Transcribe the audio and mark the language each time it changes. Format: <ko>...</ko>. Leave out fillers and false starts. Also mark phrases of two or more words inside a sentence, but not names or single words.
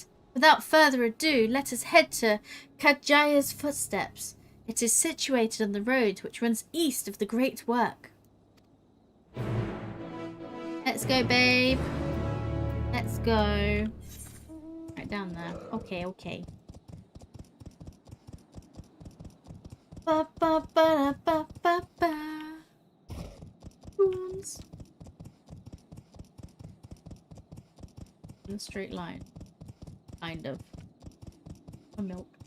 <en>Without further ado, let us head to Kajaya's footsteps. It is situated on the road which runs east of the Great Work. Let's go, babe. Let's go. Right down there. Okay. Ba ba ba ba ba ba. Wounds. In a straight line. Kind of. A milk.</en>